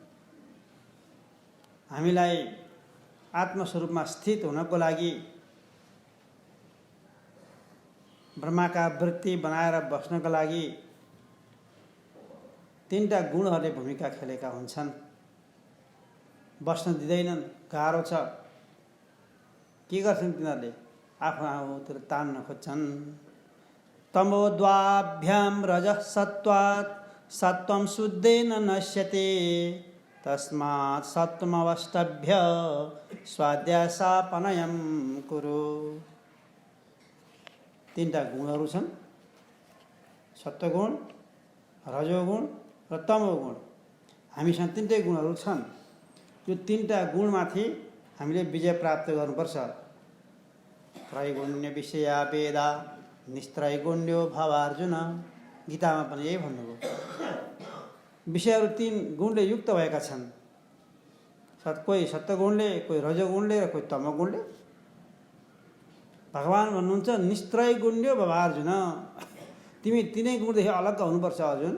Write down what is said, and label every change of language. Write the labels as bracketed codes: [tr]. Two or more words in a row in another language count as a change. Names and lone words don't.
[ne] हामीलाई आत्मस्वरूपमा स्थित हुनको लागि ब्रह्माका वृत्ति बनाएर बस्नको लागि तीनटा गुणहरूले भूमिका खेलेका हुन्छन्। बस्न दिँदैनन्, गाह्रो छ। के गर्छन् तिनीहरूले? आफूतिर तान्न खोज्छन्। [sa] तमोद्वाभ्यां रजः सत्त्वात् सत्त्वं शुद्धेन नश्यते तस्मात् सत्त्वमवष्टभ्य स्वाध्यासापनयं कुरु। [ne] तीनटा गुणहरू छन्, सत्वगुण, रजोगुण र तमोगुण। हामीसँग तीनटै गुणहरू छन्। यो तीनटा गुणमाथि हामीले विजय प्राप्त गर्नुपर्छ। [sa] त्रैगुण्य विषया वेदा निस्त्रैगुण्यो भव अर्जुन। [ne] गीतामा पनि यही भन्नुभयो। विषयहरू तीन गुणले युक्त भएका छन्। कोही सत्वगुणले, कोही रजोगुणले र कोही तमोगुणले। भगवान भन्नुहुन्छ [sa] निस्त्रैगुण्यो भव अर्जुन। [ne] तिमी तीनै गुणदेखि अलग हुनुपर्छ अर्जुन।